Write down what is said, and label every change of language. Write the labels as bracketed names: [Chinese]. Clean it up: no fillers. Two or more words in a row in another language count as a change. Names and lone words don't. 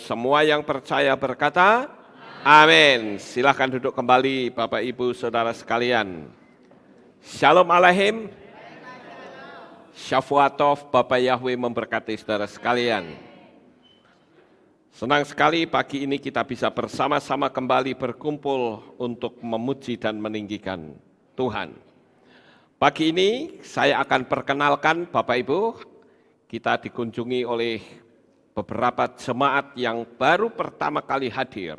[Indonesian] semua yang percaya berkata, amin. Silahkan duduk kembali Bapak Ibu Saudara sekalian. [Hebrew] שלום עליכם. שבוע טוב, [Indonesian] Bapak Yahweh memberkati saudara sekalian. Senang sekali pagi ini kita bisa bersama-sama kembali berkumpul untuk memuji dan meninggikan Tuhan. Pagi ini saya akan perkenalkan Bapak Ibu, kita dikunjungi oleh beberapa jemaat yang baru pertama kali hadir.